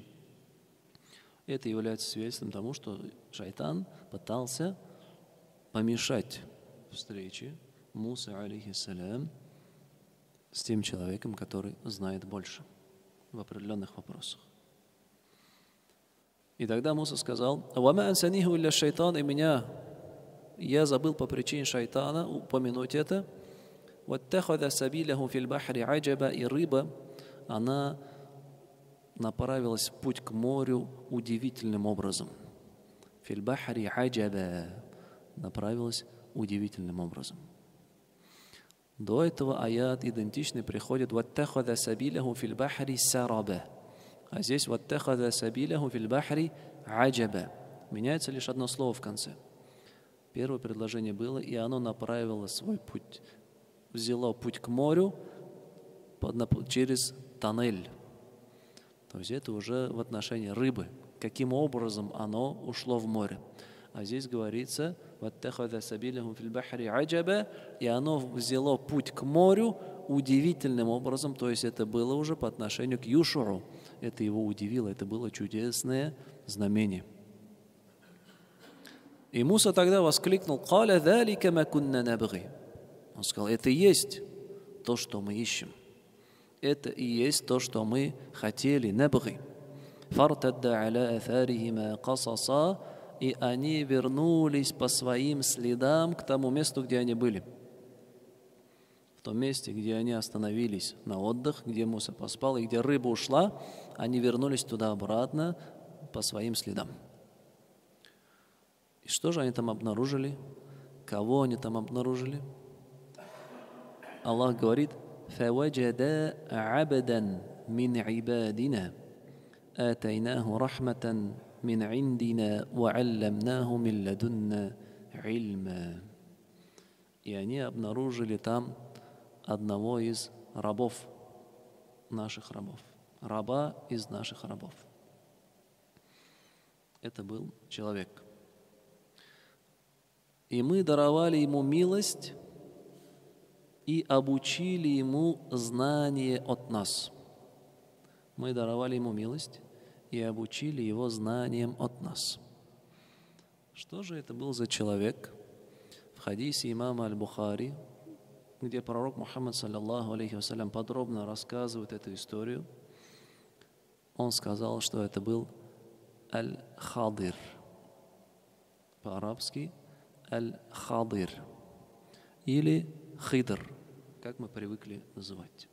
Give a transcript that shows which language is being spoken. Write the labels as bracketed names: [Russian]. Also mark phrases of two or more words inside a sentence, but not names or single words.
[Russian] Это является свидетельством тому, что шайтан пытался помешать встрече Мусы, алейхиссалям, с тем человеком, который знает больше в определенных вопросах. И тогда Муса сказал: [Arabic] «وما أنسانيه إلا الشيطان», [Russian] и меня, я забыл по причине шайтана упомянуть это. [Arabic] «واتخذ سبيله في البحر عجبا», [Russian] и рыба, она направилась в путь к морю удивительным образом. [Arabic] في البحر عجبا, [Russian] направилась удивительным образом. До этого аят идентичный приходит [Arabic] «واتخذ سبيله في البحر سربا». [Russian] А здесь [Arabic] «واتخذ سبيله في البحر عجبا». [Russian] Меняется лишь одно слово в конце. Первое предложение было, и оно направило свой путь, взяло путь к морю через тоннель. То есть это уже в отношении рыбы. Каким образом оно ушло в море. А здесь говорится [Arabic] «واتخذ سبيله في البحر عجبا», [Russian] и оно взяло путь к морю удивительным образом, то есть это было уже по отношению к Юшу'у. Это его удивило, это было чудесное знамение. И Муса тогда воскликнул: [Arabic] «قال ذلك ما كنا نبغ». [Russian] Он сказал: это и есть то, что мы ищем. Это и есть то, что мы хотели. Набги. [Arabic] فارتدا على آثارهما قصصا. [Russian] И они вернулись по своим следам к тому месту, где они были. В том месте, где они остановились на отдых, где Муса поспал и где рыба ушла, они вернулись туда обратно по своим следам. И что же они там обнаружили? Кого они там обнаружили? Аллах говорит: [Arabic] فَوَجَدَا عَبْدًا مِنْ عِبَادِنَا آتَيْنَاهُ رَحْمَةً مِنْ عِنْدِنَا وَعَلَّمْنَاهُ مِنْ لَدُنَّا عِلْمًا. [Russian] И они обнаружили там одного из рабов, наших рабов. Раба из наших рабов. Это был человек. И мы даровали ему милость и обучили ему знание от нас. Мы даровали ему милость и обучили его знаниям от нас. Что же это был за человек? В хадисе имама Аль-Бухари, где пророк Мухаммад, [Arabic] صلى الله عليه وسلم, [Russian] подробно рассказывает эту историю, он сказал, что это был Аль-Хадир. По-арабски Аль-Хадир. Или Хидр, как мы привыкли называть.